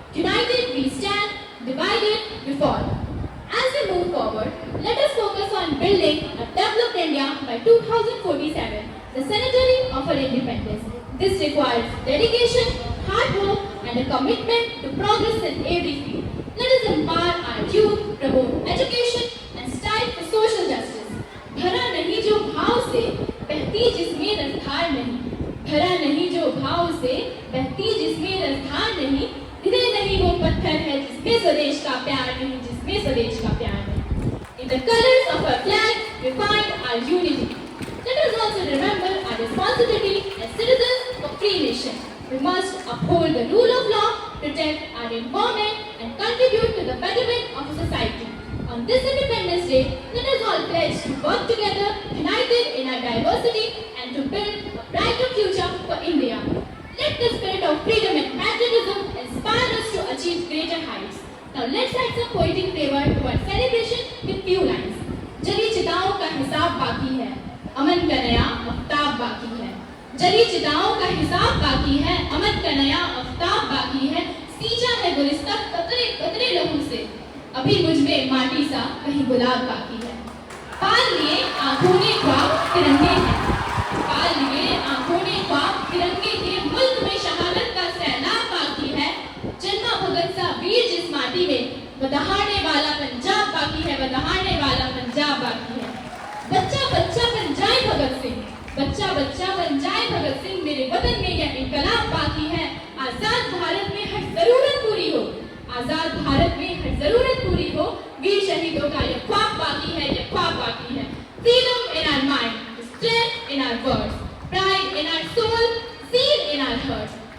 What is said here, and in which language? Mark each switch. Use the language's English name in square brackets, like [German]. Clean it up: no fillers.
[English] United we stand, divided we fall. As we move forward, let us focus on building a developed India by 2047, the centenary of our independence. This requires dedication, hard work, and a commitment to progress in every field. Let us empower our youth, promote education, and strive for social justice. [Hindi] भरा नहीं जो भाव से बहती जिसमें रफ्तार नहीं, भरा नहीं जो भाव से बहती जिसमें रफ्तार नहीं, हृदय नहीं वो पत्थर है जिसमें स्वदेश का प्यार नहीं, जिसमें स्वदेश का प्यार नहीं. [English] In the colors of our flag, we find our unity. Let us also remember our responsibility as citizens of free nation. We must uphold the rule of law, protect our environment, and contribute to the betterment of society. On this Independence Day, let us all pledge to work together, united in our diversity, and to build a brighter future for India. Let the spirit of freedom and patriotism inspire us to achieve greater heights. Now let's add some poetic flavor to our celebration with few lines. [Hindi] जली चिताओं का हिसाब बाकी है, अमन का नया आफ्ताब बाकी है. जली चिताओं का हिसाब बाकी है, अमन का नया आफ्ताब बाकी है. सींचा है गुलिस्ता कतरे कतरे लहू से, अभी मुझ में माटी सा कहीं गुलाब बाकी है. पाल लिए आंखों ने ख्वाब तिरंगे हैं, पाल लिए आंखों ने ख्वाब तिरंगे के. मुल्क में शहादत का सैलाब बाकी है, जन्मा भगत सा वीर जिस माटी में, वो दहाड़ने वाला पंजाब बाकी है, वो दहाड़ने वाला पंजाब बाकी है. बच्चा बच्चा बन जाए भगत सिंह, बच्चा बच्चा बन जाए भगत सिंह, मेरे वतन में यह इनकलाब बाकी है. आजाद भारत में हर जरूरत पूरी हो, आजाद भारत में हर जरूरत पूरी हो, वीर शहीदों का यह ख्वाब बाकी है, यह ख्वाब बाकी है. [English] Freedom in our mind, strength in our words, pride in our soul, zeal in our hearts.